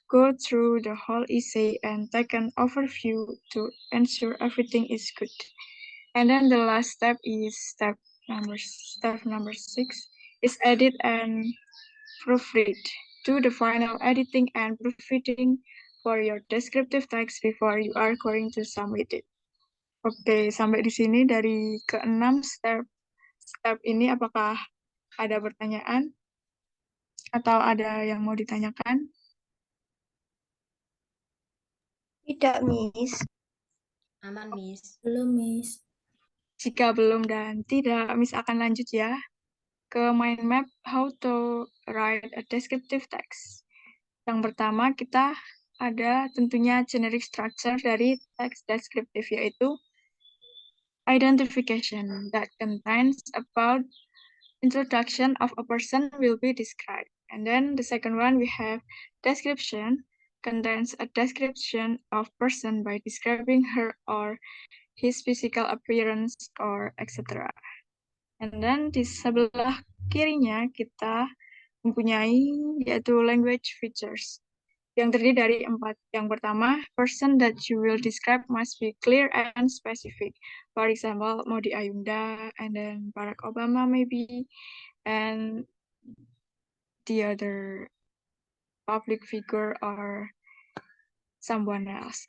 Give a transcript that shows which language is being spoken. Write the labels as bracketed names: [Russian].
[English] Go through the whole essay and take an overview to ensure everything is good. And then the last step is step number 6 is edit and proofread. Do the final editing and proofreading for your descriptive text before you are going to submit it. [Indonesian] Oke, sampai di sini dari ke-6 step ini apakah ada pertanyaan atau ada yang mau ditanyakan? Tidak, Miss. Aman, Miss. Belum, Miss. Jika belum dan tidak, Miss akan lanjut ya ke mind map [English] how to write a descriptive text. [Indonesian] Yang pertama kita ada tentunya generic structure dari teks deskriptif yaitu [English] identification that contains about introduction of a person will be described. And then the second one we have description contains a description of person by describing her or his physical appearance or etc. [Indonesian] And then di sebelah kirinya kita mempunyai yaitu language features yang terdiri dari 4. [English] Yang pertama, person that you will describe must be clear and specific. For example, Maudy Ayunda, and then Barack Obama maybe, and the other public figure or someone else.